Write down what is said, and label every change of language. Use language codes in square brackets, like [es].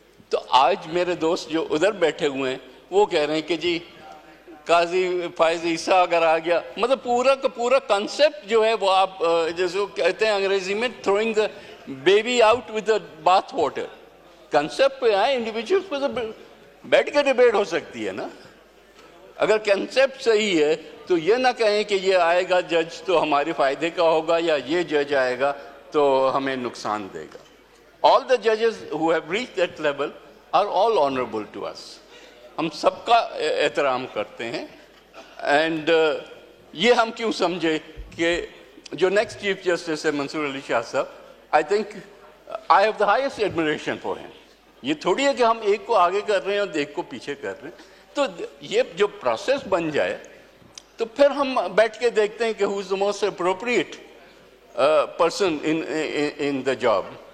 [ur] تو آج میرے دوست جو ادھر بیٹھے ہوئے ہیں وہ کہہ رہے ہیں کہ جی قاضی فائز عیسیٰ اگر آ گیا، مطلب پورا کا پورا کنسیپٹ جو ہے وہ آپ جیسے وہ کہتے ہیں انگریزی میں [en] Throwing the baby out with the bath water. [ur] Concept پہ آئے انڈیویجولس پہ تو بیٹھ کے ڈیبیٹ ہو سکتی ہے نا. اگر کنسیپٹ صحیح ہے تو یہ نہ کہیں کہ یہ آئے گا جج تو ہمارے فائدے کا ہوگا یا یہ جج آئے گا تو ہمیں نقصان دے گا. [en] All the judges who have reached that level are all honorable to us. [ur] ہم سب کا احترام کرتے ہیں. اینڈ یہ ہم کیوں سمجھے کہ جو نیکسٹ چیف جسٹس ہے منصور علی شاہ صاحب، [en] I think I have the highest admiration for him. [ur] یہ تھوڑی ہے کہ ہم ایک کو آگے کر رہے ہیں اور ایک کو پیچھے کر رہے ہیں. تو یہ جو پروسیس بن جائے تو پھر ہم بیٹھ کے دیکھتے ہیں کہ [en] Who is the most appropriate person in the job.